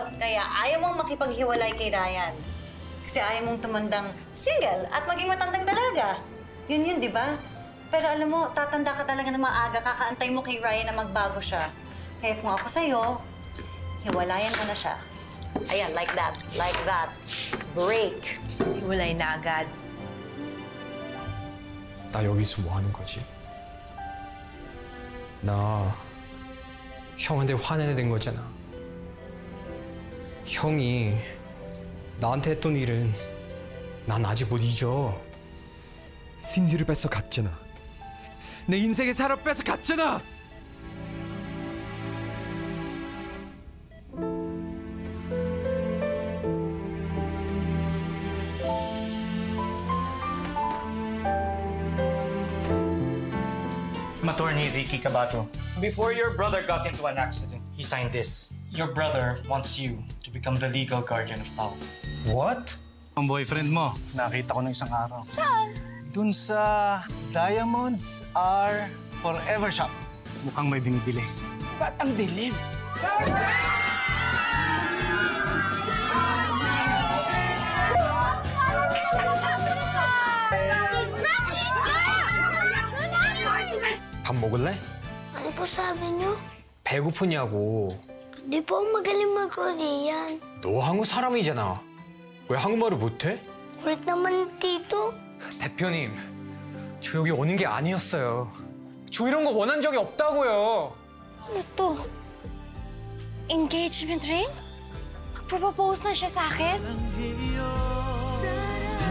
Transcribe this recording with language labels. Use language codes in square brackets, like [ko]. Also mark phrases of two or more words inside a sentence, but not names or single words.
[tl] Kaya ayaw mong makipaghiwalay kay Ryan. Kasi ayaw mong tumandang single at maging matandang dalaga. Yun, di ba? Pero alam mo, tatanda ka talaga na maaga. Kakaantay mo kay Ryan na magbago siya. Kaya kung ako sa'yo, hiwalayan mo na siya. Ayan, [en] like that. Like that. Break. [tl] Hiwalay na agad. [ko] 나 여기서 뭐 하는 거지? 나 형한테 화내는 거잖아. 형이 나한테 했던 일은 난 아직 못 잊어. 신디를 뺏어 갔잖아. 내 인생의 사람 뺏어 갔잖아. [en] I'm attorney Ricky Cabato. Before your brother got into an accident, he signed this. Your brother wants you to become the legal guardian of Pao. What? [tl] Ang boyfriend mo, nakita ko ng isang araw. Saan? Dun sa Diamonds Are Forever Shop. Mukhang may binibili. Ba't ang dilim? [ko] 밥 먹을래? [tl] Ano po sabi niyo? [ko] 배고프냐고. [tl] Di po ako magaling mag-Korean. [ko] 너 한국 사람이잖아. 왜 한국말을 못해? [tl] Kulit naman tito. [ko] 대표님, 저 여기 오는 게 아니었어요. 저 이런 거 원한 적이 없다고요. [tl] Ano to? [en] Engagement ring? [tl] Magpropose na siya sa akin?